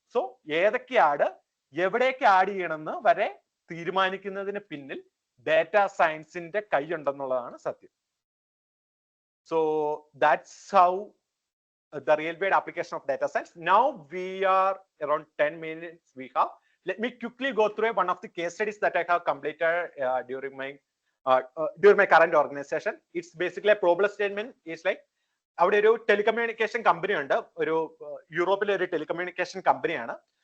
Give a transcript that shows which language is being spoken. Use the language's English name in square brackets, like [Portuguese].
[Malayalam] So ഏതൊക്കെ add എവിടേക്ക് add ചെയ്യണമെന്ന് വരെ തീരുമാനിക്കുന്നതിന് പിന്നിൽ ഡാറ്റാ സയൻസിന്റെ കൈയുണ്ടെന്നുള്ളതാണ് സത്യം. [English] So that's how the real world application of data science. Now we are around 10 minutes we have. Let me quickly go through one of the case studies that I have completed during my current organization. It's basically a problem statement. It's like [Malayalam] അവിടെ ഒരു telecommunication company ഉണ്ട്, ഒരു യൂറോപ്പിലെ ഒരു telecommunication കമ്പനിയാണ്.